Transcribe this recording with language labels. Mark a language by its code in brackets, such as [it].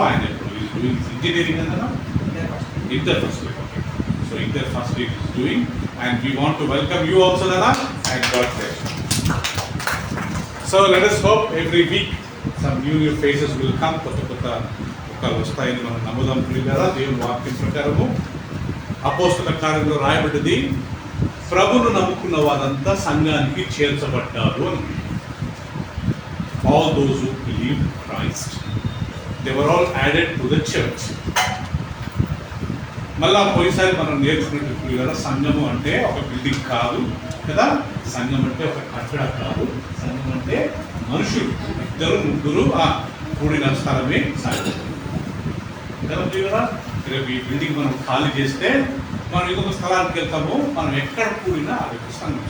[te] ఆయన ఇప్పుడు ఇంజనీరింగ్ అన్నా inter first week. [en] Okay, so inter first week is doing and we want to welcome you also Nana and God bless you. So let us hope every week some new faces will come. [te] కొత్త ముఖాలు వస్తాయని మనం నమ్ముదాం. ప్రియులారా, దేవుని వాక్యం ప్రకారము అపోస్తల కార్యంలో రాయబడ్డది, ప్రభును నమ్ముకున్న వారంతా సంఘానికి చేర్చబడ్డారు అని. [en] All those who believed Christ, they were all added to the church. [te] మళ్ళా పోయిసారి మనం నేర్చుకున్నట్టు సంఘము అంటే ఒక బిల్డింగ్ కాదు కదా, సంఘం అంటే ఒక కట్టడ కాదు, సంఘం అంటే మనుషులు, ఇద్దరు ముగ్గురు కూడిన స్థలమే సంఘం కదా. రేపు ఈ బిల్డింగ్ మనం ఖాళీ చేస్తే మనం ఇంకొక స్థలానికి వెళ్తాము, మనం ఎక్కడ కూడినా అది సంఘం.